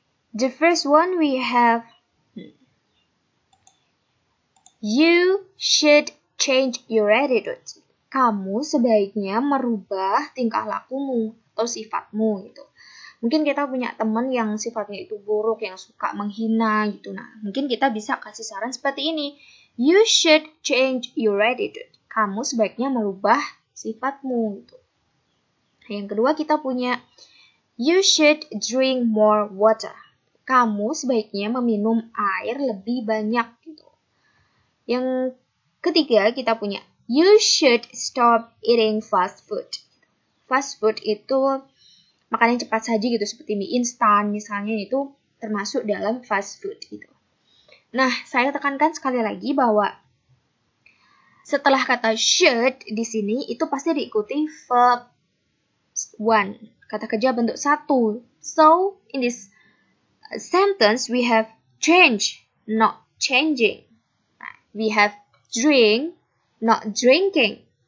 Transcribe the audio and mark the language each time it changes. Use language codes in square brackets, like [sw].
[en] The first one we have, you should change your attitude. [id] Kamu sebaiknya merubah tingkah lakumu atau sifatmu gitu. Mungkin kita punya teman yang sifatnya itu buruk, yang suka menghina gitu. Nah, mungkin kita bisa kasih saran seperti ini. [en] You should change your attitude. [id] Kamu sebaiknya merubah sifatmu gitu. Yang kedua kita punya [en] You should drink more water. [id] Kamu sebaiknya meminum air lebih banyak gitu. Yang ketiga kita punya [en] you should stop eating fast food. [id] Fast food itu makanan cepat saji gitu seperti mie instan misalnya, itu termasuk dalam fast food gitu. Nah, saya tekankan sekali lagi bahwa setelah kata should di sini itu pasti diikuti verb one, kata kerja bentuk satu. [en] So, in this sentence we have change, not changing. We have drink, not drinking.